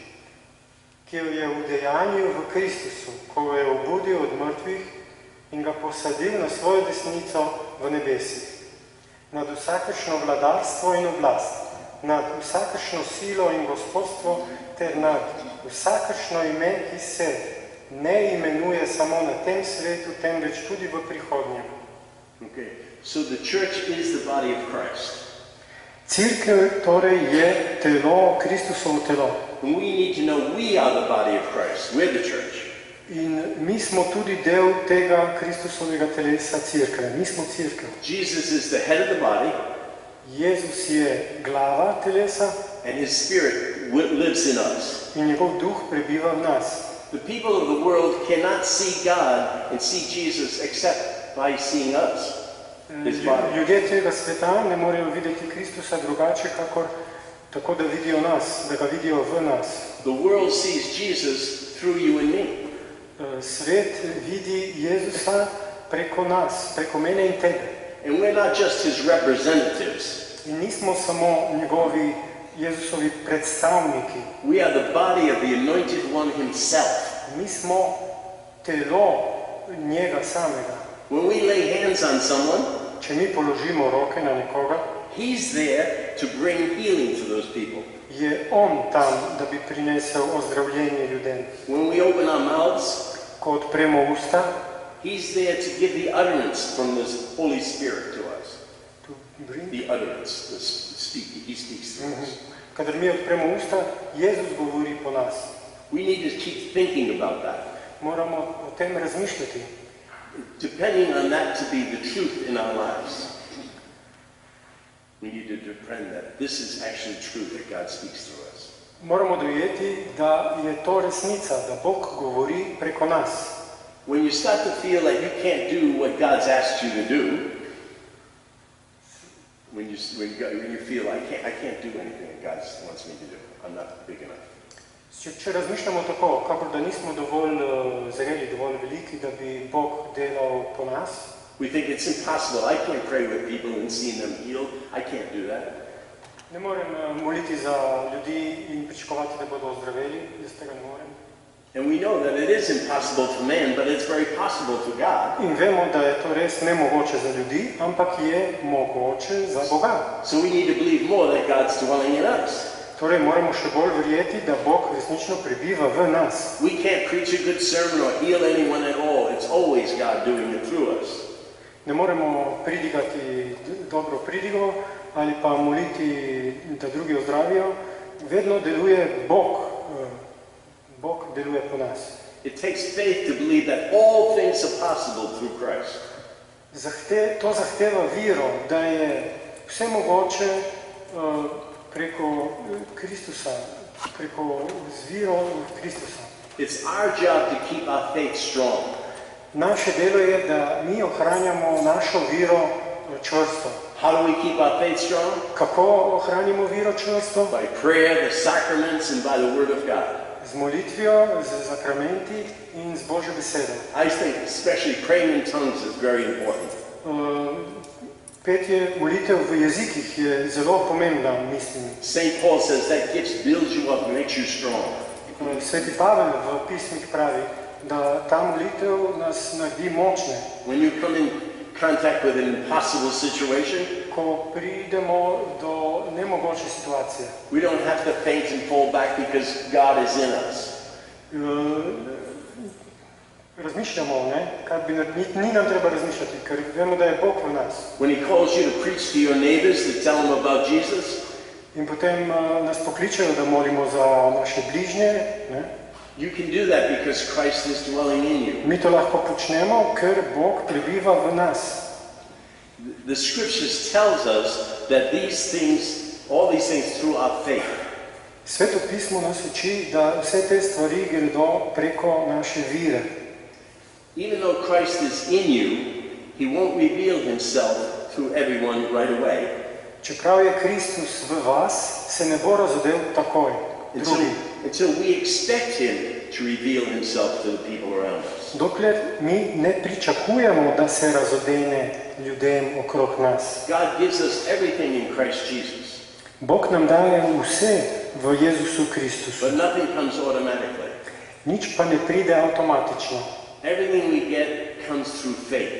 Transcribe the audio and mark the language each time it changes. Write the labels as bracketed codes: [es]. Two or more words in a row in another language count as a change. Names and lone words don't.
[sl] ki jo je udejanil v Kristusu, ko ga je obudil od mrtvih in ga posadil na svojo desnico v nebesih, nad vsakršno vladarstvo in oblast, nad vsakršno silo in gospodstvo ter nad vsakršno ime, ki se ne imenuje samo na tem svetu, temveč tudi v prihodnjem. [en] Okay. So the church is the body of Christ. [sl] Cerkev torej je telo, Kristusovo telo. [en] And we need to know we are the body of Christ. We're the church. [sl] In mi smo tudi del tega Kristusovega telesa cerkve. Mi smo cerkev. [en] Jesus is the head of the body. [sl] Jezus je glava telesa. [en] And his spirit lives in us. [sl] In njegov duh prebiva v nas. [en] The people of the world cannot see God and see Jesus except by seeing us. [sl] Ljudje tega sveta ne morejo videti Kristusa drugače, kakor tako, da vidijo nas, da ga vidijo v nas. [en] The world sees Jesus through you and me. [sl] Svet vidi Jezusa preko nas, preko mene in tebe. [en] And we're not just his representatives. [sl] In nismo samo njegovi Jezusovi predstavniki. [en] We are the body of the anointed one himself. [sl] Mi smo telo njega samega. [en] When we lay hands on someone, [sl] če mi položimo roke na nekoga, [en] he's there to bring healing to those people. [sl] Je on tam, da bi prinesel ozdravljenje ljudem. [en] When we open our mouths, [sl] ko odpremo usta, [en] he's there to give the utterance from the Holy Spirit to us. To bring the utterance, he speaks through us. [sl] Kadar mi odpremo usta, Jezus govori po nas. [en] We need to keep thinking about that. [sl] Moramo o tem razmišljati. [en] Depending on that to be the truth in our lives. We need to depend that this is actually true, that God speaks through us. [sl] Moramo dojeti, da je to resnica, da Bog govori preko nas. [en] When you start to feel like you can't do what God's asked you to do, when you feel I can't do anything that God wants me to do, I'm not big enough. [sl] Če razmišljamo tako, kakor da nismo dovolj zreli, dovolj veliki, da bi Bog delal po nas, [en] we think it's impossible. I can't pray with people and see them healed. I can't do that. [sl] Ne morem moliti za ljudi in pričakovati, da bodo ozdraveli. Jaz tega ne morem. [en] And we know that it is impossible for man, but it's very possible for God. [sl] In vemo, da je to res nemogoče za ljudi, ampak je mogoče za Boga. [en] So we need to believe more that God's dwelling in us. [sl] Torej moramo še bolj verjeti, da Bog resnično prebiva v nas. [en] We can't preach a good sermon or heal anyone at all. It's always God doing it through us. [sl] Ne moremo pridigati dobro pridigo ali pa moliti, da drugi ozdravijo. Vedno deluje Bog. Bog deluje po nas. [en] It takes faith to believe that all things are possible through Christ. [sl] To zahteva viro, da je vse mogoče preko Kristusa, preko zviro Kristusa. [en] It's our job to keep our faith strong. [sl] Naše delo je, da mi ohranjamo našo viro čvrsto. [en] How do we keep our faith strong? [sl] Kako ohranimo viro čvrsto? [en] By prayer, the sacraments, and by the word of God. [sl] Z molitvijo, z sakramenti in z Božjo besedo. [en] I think especially praying in tongues is very important. [sl] Petje molitev v jezikih je zelo pomembna, mislim. [en] St. Paul says that gift builds you up and makes you strong. [sl] Sveti Pavel v pismih pravi, da ta molitev nas naredi močne. [en] When you come in contact with an impossible situation, [sl] ko pridemo do nemogoče situacije, [en] we don't have to faint and fall back because God is in us. [sl] Razmišljamo, ni nam treba razmišljati, ker vemo, da je Bog v nas. [en] When he calls you to preach to your neighbors, to tell them about Jesus, [sl] in potem nas pokličejo, da molimo za naše bližnje, [en] You can do that because Christ is dwelling in you. [sl] Mi to lahko počnemo, ker Bog prebiva v nas. [en] The scriptures tells us that these things, all these things through our faith. [sl] Sveto pismo nas uči, da vse te stvari gredo preko naše vire. [en] Even though Christ is in you, he won't reveal himself to everyone right away. [sl] Čeprav je Kristus v vas, se ne bo razodel takoj. [en] Until we expect him to reveal himself to the people around us. [sl] Dokler mi ne pričakujemo, da se razodene ljudem okrog nas. [en] God gives us everything in Christ Jesus. [sl] Bog nam daje vse v Jezusu Kristusu. [en] But nothing comes automatically. [sl] Nič pa ne pride avtomatično. [en] Everything we get comes through faith.